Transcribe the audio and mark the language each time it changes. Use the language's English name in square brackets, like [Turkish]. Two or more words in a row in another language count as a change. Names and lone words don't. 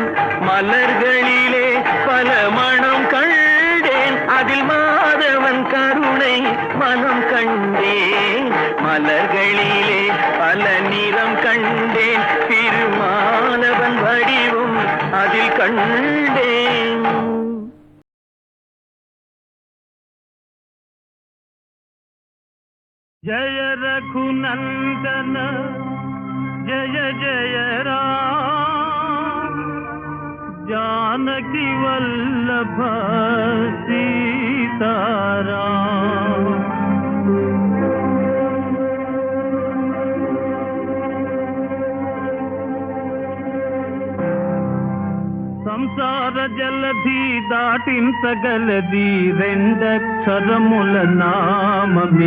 [Tamil] மலர்களிலே பல மணம் கண்டேன், அதில் மாதவன் கருணை மனம் கண்டேன். மலர்களிலே பல நிறம் கண்டேன், திருமாலவன் வடிவம் அதில் கண்டேன். [Hindi] जय रघुनंदन जय जय राम, जानकी वल्लभ सीताराम। [Telugu] సంసార జలధి దాటించగలది రెండక్షరముల నామమే.